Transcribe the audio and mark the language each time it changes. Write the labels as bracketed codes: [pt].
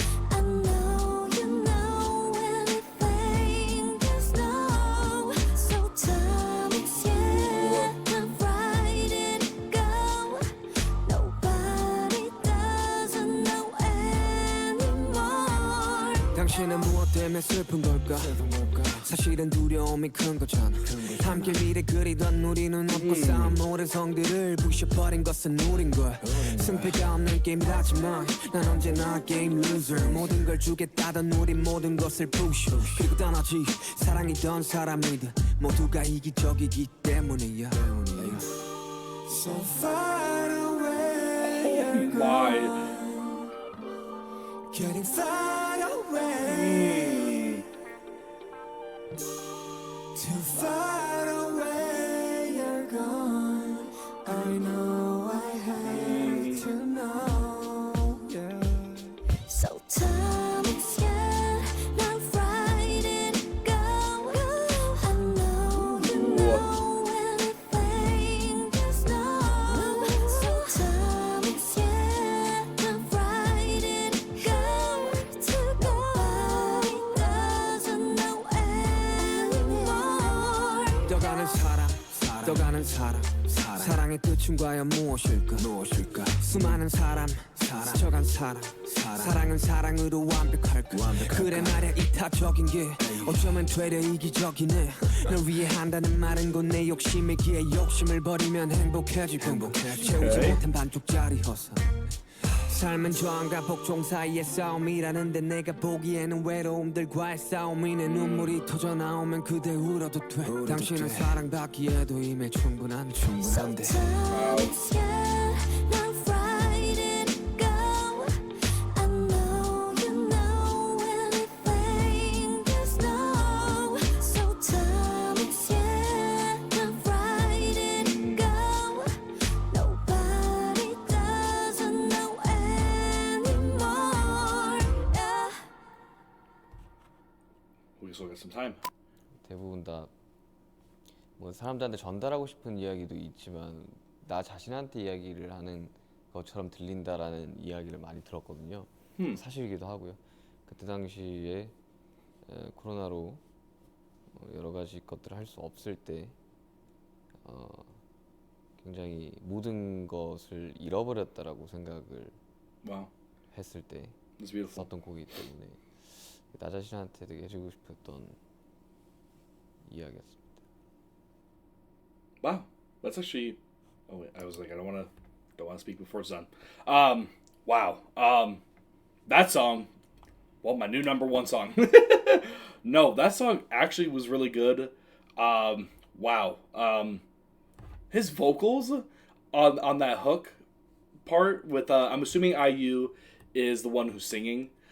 [en] I know you know anything there's no. So time is here, now right and go. Nobody doesn't know anymore. [ko] 당신은 무엇 때문에 슬픈 걸까 사실은 두려움이 큰 거잖아 함께 미래 그리던 우리는 없고 쌓은 모든 성들을 부셔버린 것은 우린 거야 승패가 없는 게임이라지만 난 언제나 게임 loser 모든 걸 주겠다던 우린 모든 것을 부셔 그리고 떠나지 사랑이던 사람이든 모두가 이기적이기 때문이야 [en] So far away Oh my. Getting far away Too far away you're gone I know I have to know yeah. So time is here, now right and go. I know you know anything there's no. So time is here, now right and go. Nobody doesn't know anymore. [ko] 떠가는 떠가는 사랑의 끝은 과연 무엇일까 수많은 사람 스쳐간 사랑은 사랑으로 완벽할까 그래 말야 이타적인 게 어쩌면 되려 이기적이네 널 위해 한다는 말은 곧 내 욕심이기에 욕심을 버리면 행복해지고 채우지 못한 반쪽짜리 허사 삶은 저항과 복종 사이의 싸움이라는데 내가 보기에는 외로움들과의 싸움이 내 눈물이 터져 나오면 그대 울어도 돼 당신은 사랑받기에도 이미 충분한데 [en] So time is here, now right and go. I know you know anything there's no. So time is here, now right and go. Nobody doesn't know anymore. Yeah. We still got some time. [ko] 대부분 다 뭐 사람들한테 전달하고 싶은 이야기도 있지만 나 자신한테 이야기를 하는 것처럼 들린다라는 이야기를 많이 들었거든요. 사실이기도 하고요. 그때 당시에 코로나로 여러 가지 것들을 할 수 없을 때 굉장히 모든 것을 잃어버렸다라고 생각을 [en] Wow. [ko] 했을 때 [en] That's beautiful. [ko] 썼던 곡이기 때문에 나 자신한테 되게 해주고 싶었던 이야기였습니다. [en] Wow. That's actually. Oh wait, I was like, don't want to speak before it's done. Wow. That song. Well, my new number one song. No, that song actually was really good. Wow. His vocals on that hook part with I'm assuming IU is the one who's singing.